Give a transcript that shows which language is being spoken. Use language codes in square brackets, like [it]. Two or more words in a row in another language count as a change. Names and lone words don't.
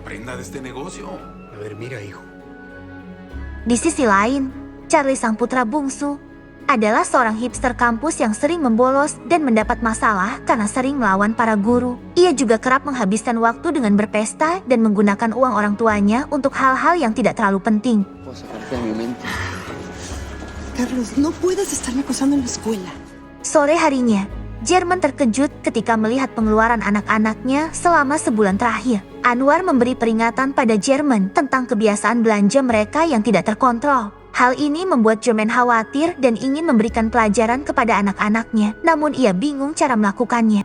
[id] Di sisi lain, Charlie sang putra bungsu adalah seorang hipster kampus yang sering membolos dan mendapat masalah karena sering melawan para guru. Ia juga kerap menghabiskan waktu dengan berpesta dan menggunakan uang orang tuanya untuk hal-hal yang tidak terlalu penting. [es] Carlos, no puedes estarme acosando en la escuela. [id] Sore harinya, German terkejut ketika melihat pengeluaran anak-anaknya selama sebulan terakhir. Anwar memberi peringatan pada German tentang kebiasaan belanja mereka yang tidak terkontrol. Hal ini membuat German khawatir dan ingin memberikan pelajaran kepada anak-anaknya, namun ia bingung cara melakukannya.